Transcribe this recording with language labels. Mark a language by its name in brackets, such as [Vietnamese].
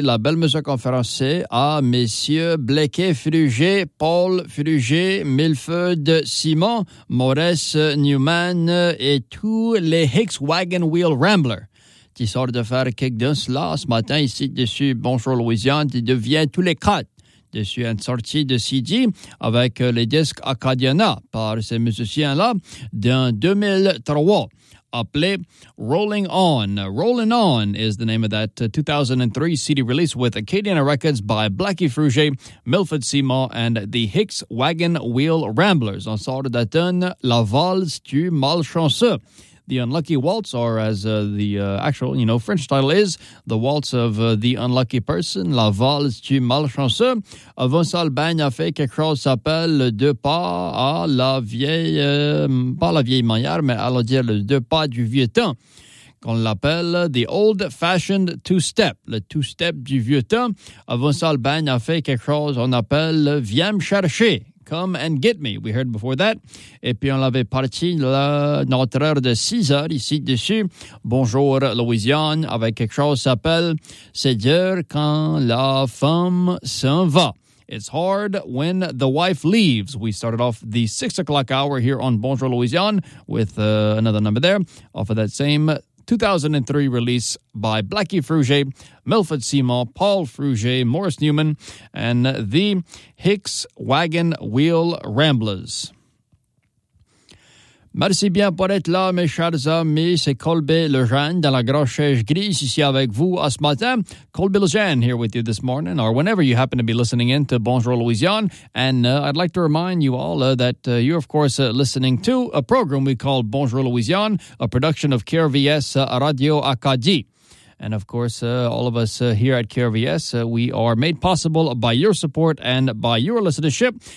[French] La belle musique en français à messieurs Blequet Fruger, Paul Fruger, Milford Simon, Maurice Newman et tous les Hicks Wagon Wheel Ramblers. Tu sors de faire quelque chose là ce matin ici dessus. Bonjour Louisiane, tu deviens tous les quatre. Je suis en sortie de CD avec les disques Acadiana par ces musiciens-là dans 2003, appelé Rolling On. [English] Rolling On is the name of that 2003 CD release with Acadiana Records by Blequet Fruger, Milford Simon and the Hicks Wagon Wheel Ramblers. [French] On sort d'atteindre la valse du malchanceux. [English] The Unlucky Waltz, or as the actual French title is, The Waltz of the Unlucky Person, La Valse du Malchanceux. [French] Avant ça, le bagne a fait quelque chose qui s'appelle Deux Pas à la vieille, pas la vieille manière, mais allons dire le Deux Pas du vieux temps, qu'on l'appelle The Old Fashioned Two-Step, le Two-Step du vieux temps. Avant ça, le bagne a fait quelque chose qu'on appelle Viens me chercher. [English] Come and get me, we heard before that. [French] Et puis on l'avait parti notre heure de 6 heures ici dessus. Bonjour Louisiane, avec quelque chose qui s'appelle C'est dur quand la femme s'en va. [English] It's hard when the wife leaves. We started off the 6 o'clock hour here on Bonjour Louisiane with another number there off of that same 2003 release by Blequet Fruger, Milford Simon, Paul Fruger, Maurice Newman, and the Hicks Wagon Wheel Ramblers. [French] Merci bien pour être là, mes chers amis. C'est Colby Lejeune dans la grande chaise grise ici avec vous à ce matin. [English] Colby Lejeune here with you this morning, or whenever you happen to be listening in to Bonjour Louisiane. And I'd like to remind you all that you're, of course, listening to a program we call Bonjour Louisiane, a production of KRVS Radio Acadie. And, of course, all of us here at KRVS, we are made possible by your support and by your listenership.